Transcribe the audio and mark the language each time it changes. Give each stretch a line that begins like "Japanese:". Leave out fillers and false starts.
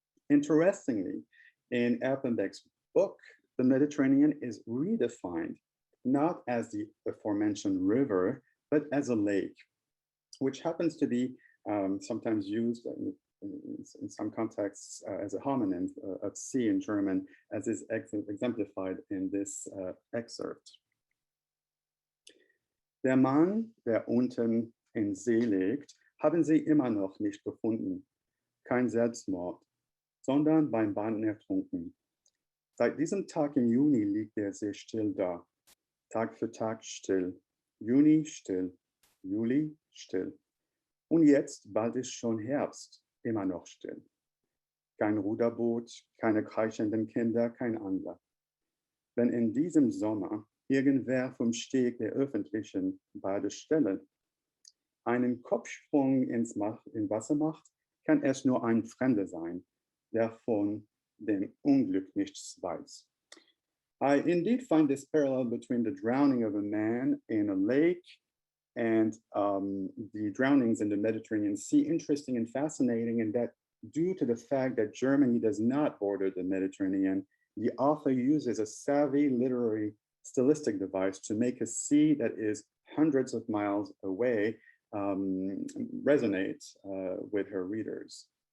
English: Interestingly, in Erpenbeck's book, the Mediterranean is redefined not as the aforementioned river, but as a lake, which happens to be sometimes used in some contexts as a homonym of sea in German, as is exemplified in this excerpt.
German: Der Mann, der unten in See liegt, haben sie immer noch nicht gefunden. Kein Selbstmord, sondern beim Baden ertrunken. Seit diesem Tag im Juni liegt der See still da. Tag für Tag still. Juni still. Juli still. Und jetzt, bald ist schon Herbst, immer noch still. Kein Ruderboot, keine kreischenden Kinder, kein Angler. Wenn in diesem Sommer irgendwer vom Steg der öffentlichen Badestelle einen Kopfsprung ins Wasser macht, kann es nur ein Fremder sein, der von dem Unglück nichts weiß.
English: I indeed find this parallel between the drowning of a man in a lake and the drownings in the Mediterranean Sea interesting and fascinating, and that due to the fact that Germany does not border the Mediterranean, the author uses a savvy literary stylistic device to make a sea that is hundreds of miles away resonate with her readers.